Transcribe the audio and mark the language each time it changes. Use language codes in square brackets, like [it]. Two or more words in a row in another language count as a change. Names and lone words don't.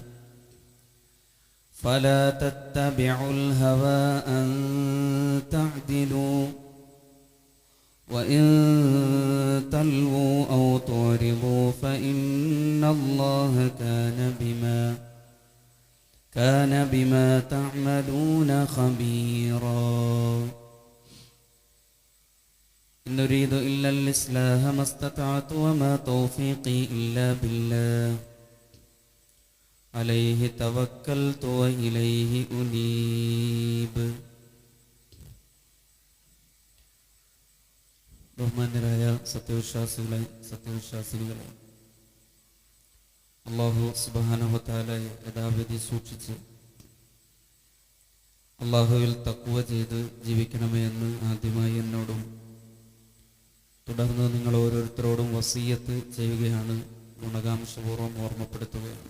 [ar] فلا تتبعوا الهوى أن تعدلوا وإن تلووا أو تعرضوا فإن الله كان بما تعملون خبيرا إن نريد إلا الإصلاح ما استطعت وما توفيقي إلا بالله عليه توكلت وإليه أنيب. [ml] ബഹുമാന്യരായ സത്യവിശ്വാസികളെ, [ar] الله سبحانه وتعالى [ml] യഥാവിധി സൂക്ഷിച്ച് അല്ലാഹുവിൽ തഖ്വ ചെയ്ത് ജീവിക്കണമേ എന്ന് ആദ്യമായി എന്നോടും തുടർന്ന് നിങ്ങൾ ഓരോരുത്തരോടും വസിയ്യത്ത് ചെയ്യുകയാണ്, ഗുണകാംക്ഷപൂർവ്വം ഓർമ്മപ്പെടുത്തുകയാണ്.